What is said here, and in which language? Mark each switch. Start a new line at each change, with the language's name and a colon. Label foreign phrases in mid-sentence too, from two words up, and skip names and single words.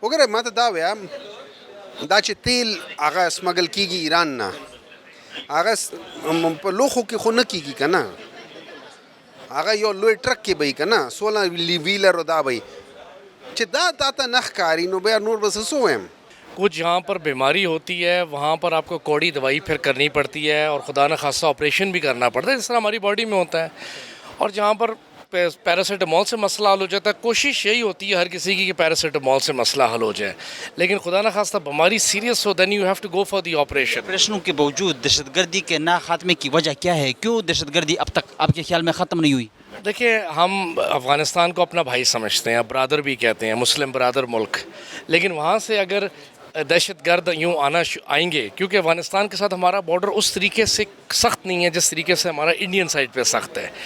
Pashto: وګورئ ما ته دا وایم دا چې تیل هغه سمګل کېږي ایران نه هغه په لوښو کې خو نه کېږي که نه هغه یو لوی ټرک کې به وي که نه 16 ویلر او دا به وي چې دا تا ته نه ښکاري نو بیا نور به څه ویم.
Urdu: کچھ جہاں پر بیماری ہوتی ہے وہاں پر آپ کو کوڑی دوائی پھر کرنی پڑتی ہے اور خدا نخواستہ آپریشن بھی کرنا پڑتا ہے، جس طرح ہماری باڈی میں ہوتا ہے. اور جہاں پر پیراسیٹامول سے مسئلہ حل ہو جاتا ہے، کوشش یہی ہوتی ہے ہر کسی کی کہ پیراسیٹامول سے مسئلہ حل ہو جائے، لیکن خدا نخواستہ بیماری سیریس ہو
English: then you have to go for the operation.
Urdu: آپریشنوں کے باوجود دہشت گردی کے نا خاتمے کی وجہ کیا ہے؟ کیوں دہشت گردی اب تک آپ کے خیال میں ختم نہیں ہوئی؟ دیکھیں، ہم افغانستان کو اپنا بھائی سمجھتے ہیں، برادر بھی کہتے ہیں، مسلم برادر ملک، لیکن وہاں سے اگر دہشت گرد یوں آئیں گے، کیونکہ افغانستان کے ساتھ ہمارا بارڈر اس طریقے سے سخت نہیں ہے جس طریقے سے ہمارا
English: Indian side
Urdu: پہ سخت ہے.